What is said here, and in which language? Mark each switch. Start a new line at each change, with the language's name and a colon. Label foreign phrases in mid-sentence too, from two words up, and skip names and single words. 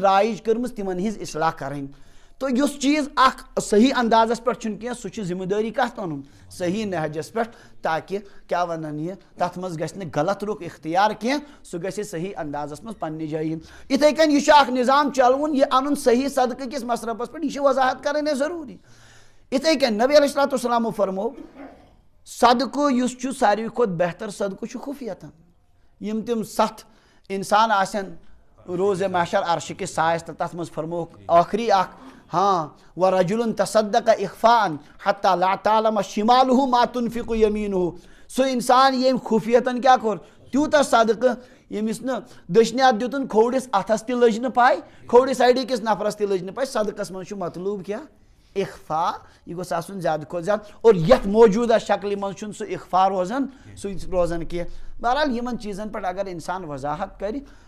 Kashmiri: رایج کٔرمٕژ تِمن ہِنٛز اصلاح کرٕنۍ تو یُس چیٖز اکھ صحیح اندازس پٮ۪ٹھ چھُنہٕ کینٛہہ سُہ چھُ ذمہٕ دٲری کتھ انُن صحیح نہجس پٮ۪ٹھ تاکہِ کیٛاہ ونان یہِ تتھ منٛز گژھِ نہٕ غلط رُخ اختیار کینٛہہ سُہ گژھِ صحیح اندازس منٛز پننہِ جایہِ یِن یِتھٕے کٔنۍ یہِ چھُ اکھ نظام چلوُن یہِ انُن صحیح صدقہٕ کِس مصرفس پٮ۪ٹھ یہِ چھِ وضاحت کرٕنۍ اَسہِ ضروٗری یِتھٕے کٔنۍ نبی
Arabic: علیہ الصلوٰتُ وسلامو
Kashmiri: فرمو صدقہٕ یُس چھُ ساروی کھۄتہٕ بہتر صدقہٕ چھُ خُفیتن یِم تِم 7 انسان آسن روزِ محشر عرشہِ کِس سایس تہٕ تتھ منٛز فرموکھ ٲخری اکھ
Arabic: ورجل تصدق اخفاء حتى لا تعلم شماله ما تنفق يمينه
Kashmiri: سُہ انسان ییٚمۍ خُفیتن کیٛاہ کوٚر تیوٗتاہ صدقہٕ ییٚمِس نہٕ دٔچھنہِ اتھ دِتُن کھوورِس اتھس تہِ لٔج نہٕ پاے کھوورِ سایڈٕ کِس نفرس تہِ لٔج نہٕ پاے صدقس منٛز چھُ مطلوب کیٛاہ اخفا یہِ گوٚژھ آسُن زیادٕ کھۄتہٕ زیادٕ اور یتھ موجوٗدہ شکلہِ منٛز چھُنہٕ سُہ اخفا روزان سُہ روزان کینٛہہ بہرحال یِمن چیٖزن پٮ۪ٹھ اگر انسان وضاحت کرِ